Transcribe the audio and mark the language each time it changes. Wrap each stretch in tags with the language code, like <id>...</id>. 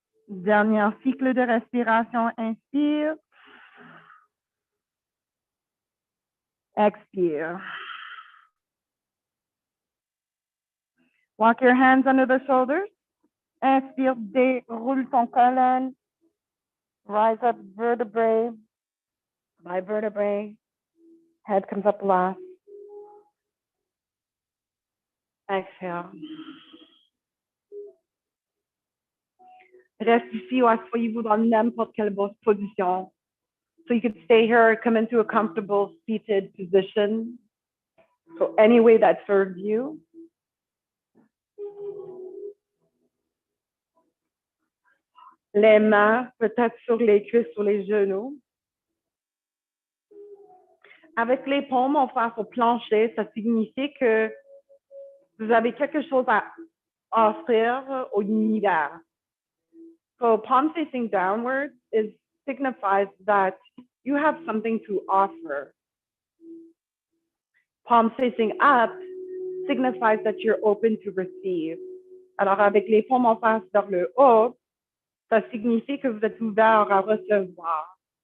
<fr>Dernier cycle de respiration, inspire. Expire.</fr> <en>Walk your hands under the shoulders.</en> <fr>Inspire, déroule ton colonne.</fr> <en>Rise up vertebrae by vertebrae. Head comes up last. Exhale.</en> <fr>Reste ici ou asseyez-vous dans n'importe quelle position.</fr> <en>So you could stay here or come into a comfortable seated position. So any way that serves you.</en> <fr>Les mains peut-être sur les cuisses, sur les genoux. Avec les paumes en face au plancher, ça signifie que vous avez quelque chose à offrir au univers.</fr> <en>So palm facing downwards signifies that you have something to offer. Palm facing up signifies that you're open to receive.</en> <fr>Alors avec les paumes en face vers le haut, ça signifie que vous êtes ouvert à recevoir.</fr>